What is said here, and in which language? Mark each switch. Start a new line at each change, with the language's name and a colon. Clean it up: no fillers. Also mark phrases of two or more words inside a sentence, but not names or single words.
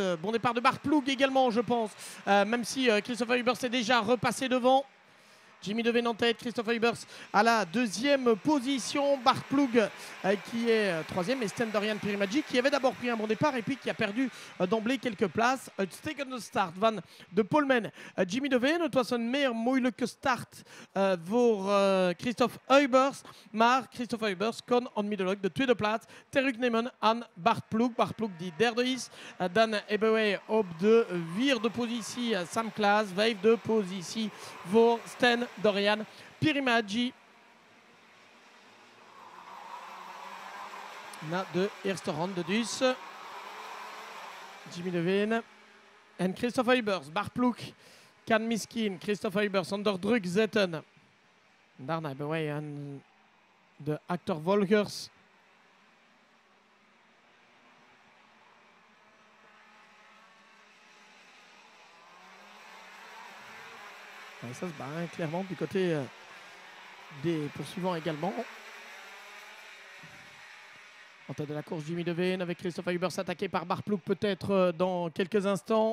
French: Bon départ de Bart Ploeg également je pense, même si Christophe Huybers est déjà repassé devant. Jimmy De Veen en tête, Christophe Huybers à la 2e position, Bart Ploeg qui est 3e et Sten Dorian Pirimadji qui avait d'abord pris un bon départ et puis qui a perdu d'emblée quelques places.
Dutch: Uitstekende start van de Polman. Jimmy De Veen, het was een meer moeilijke start voor Christophe Huybers, maar Christophe Huybers kon onmiddellijk de tweede plaats terugnemen aan Bart Ploeg. Bart Ploeg die derde is. Dan hebben wij op de 4e positie Sam Klaas, 5e positie voor Sten Dorian Pirimadji. Na de eerste ronde dus. Jimmy De Veen en Christophe Huybers. Bart Ploeg kan misschien Christophe Huybers onder druk zetten. Daarna hebben wij de achtervolgers.
French: Et ça se bat hein, clairement du côté des poursuivants également. En tête de la course, Jimmy De Veen avec Christophe Huybers attaqué par Bart Ploeg peut-être dans quelques instants.